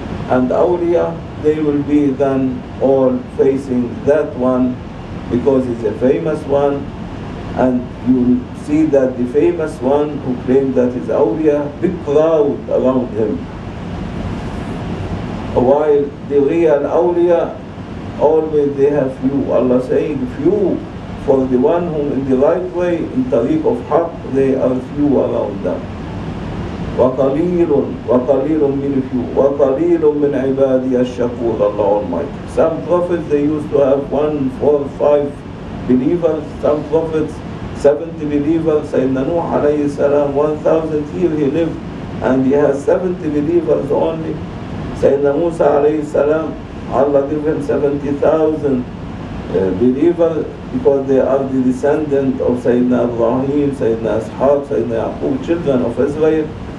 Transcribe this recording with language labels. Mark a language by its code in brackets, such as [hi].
[en] and Awliya, they will be then all facing that one because he's a famous one, and you will see that the famous one who claimed that he's Awliya, big crowd around him. While the real Awliya, always they have few. Allah saying few, for the one whom in the right way, in tariq of haqq, they are few around them. [ar] وَقَلِيلٌ مِنْ [en] few [ar] وَقَلِيلٌ مِنْ عِبَادِيَ الشَّكُورِ Allah Almighty. [en] Some prophets, they used to have 1, 4, 5 believers. Some prophets, 70 believers. Sayyidina Nuh alayhi salam, 1,000 years he lived, and he has 70 believers only. Sayyidina Musa alayhi salam, Allah gave him 70,000 believers, because they are the descendant of Sayyidina Ibrahim, Sayyidina Ishaq, Sayyidina Yaqub, children of Israel.